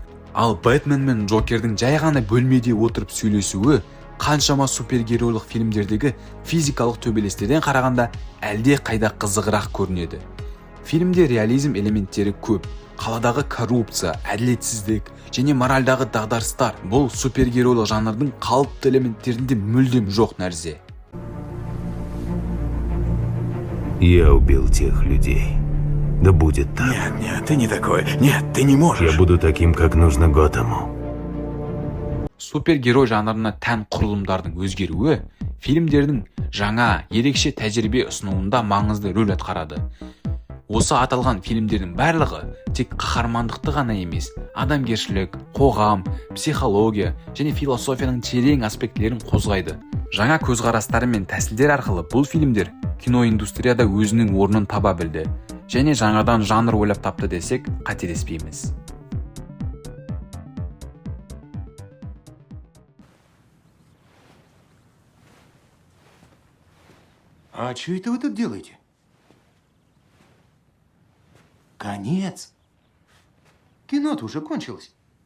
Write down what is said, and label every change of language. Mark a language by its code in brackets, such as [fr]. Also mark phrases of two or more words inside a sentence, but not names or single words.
[kk] Ал Бэтмен мен Джокердің жай ғана бөлмеде отырып сөйлесуі қаншама супергеройлық фильмдердегі физикалық төбелестерден қарағанда әлде қайда қызығырақ көрінеді. Фильмде реализм элементтері көп. Қаладағы коррупция, әділетсіздік және моральдағы дағдарыстар бұл супергеройлық жанрдың қалыпты элементтерінде мүлдем жоқ нәрсе. [ru] Я убил тех людей. Да будет так. Нет, ты не такой. Нет, ты не можешь. Я буду таким, как нужно Готэму. [kk] Супергерой жанрына тән құрылымдардың өзгеруі фильмдердің жаңа, ерекше тәжірибе ұсынуында маңызды рөл атқарады. Осы аталған фильмдердің барлығы тек қаһармандықты ғана емес, адамгершілік, қоғам, психология және философияның терең аспектілерін қозғайды. Жаңа көзқарастары мен тәсілдер арқылы бұл фильмдер киноиндустрияда өзінің орнын таба білді және жаңадан жанр ойлап тапты десек қателеспейміз. [ru] А что это вы тут делаете? Конец. Кино-то уже кончилось.